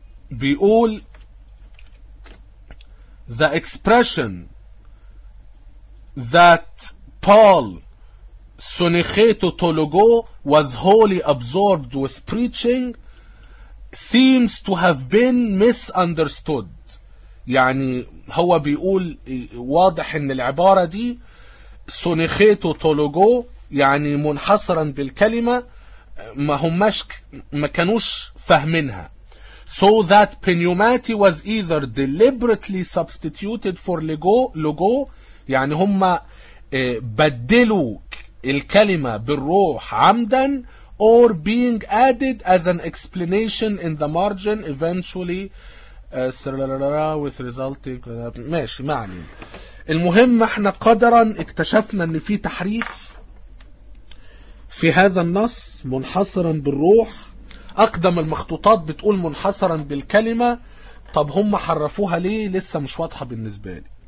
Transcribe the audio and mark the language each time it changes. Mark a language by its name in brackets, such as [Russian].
[English] بيقول the expression that Paul Sonicheto Tologo was wholly absorbed with preaching seems to have been misunderstood. [Arabic] يعني هو بيقول واضح ان العبارة دي سونيخيتو تولوجو يعني منحصرا بالكلمة ما هماش، ما كانوش فاهمينها. [English] So that pneumati was either deliberately substituted for logo، يعني هما بدلوا الكلمة بالروح عمدا، or being added as an explanation in the margin eventually with resulting. [Arabic] ماشي معني. المهم احنا قدرا اكتشفنا ان في تحريف في هذا النص منحصرا بالروح. اقدم المخطوطات بتقول منحصرا بالكلمة، طب هم حرفوها ليه؟ لسه مش واضحة بالنسبة لي.